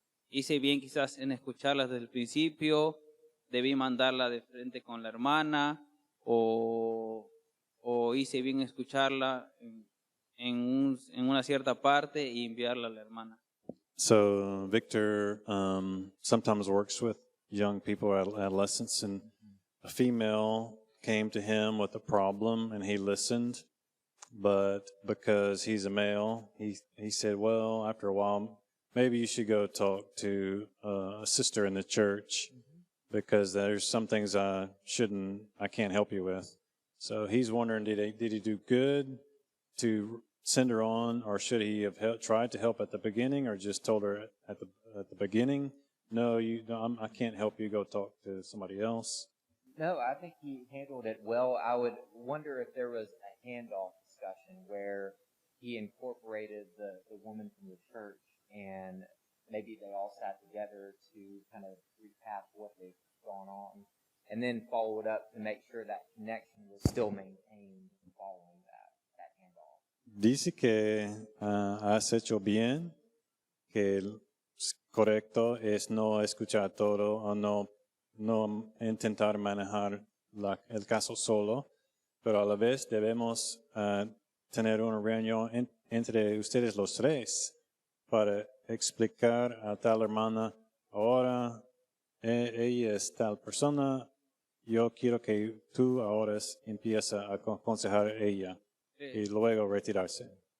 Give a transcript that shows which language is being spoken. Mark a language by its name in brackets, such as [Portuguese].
[Spanish] hice bien quizás en escucharla desde el principio, debí mandarla de frente con la hermana, o hice bien escucharla en una cierta parte y enviarla a la hermana. [English] So Victor sometimes works with young people, adolescents, and a female came to him with a problem, and he listened. But because he's a male, he said, well, after a while, maybe you should go talk to a sister in the church because there's some things I can't help you with. So he's wondering, did he do good to send her on, or should he have tried to help at the beginning, or just told her at the beginning, no, I can't help you, go talk to somebody else? No, I think he handled it well. I would wonder if there was a handoff discussion where he incorporated the woman from the church, and maybe they all sat together to kind of recap what they've gone on, and then followed up to make sure that connection was still maintained following that handoff. [Spanish] Dice que has hecho bien, que el correcto es no escuchar todo o no intentar manejar el caso solo, pero a la vez debemos tener una reunión entre ustedes los tres para explicar a tal hermana, ahora ella es tal persona, yo quiero que tú ahora empieces a aconsejar a ella y luego retirarse.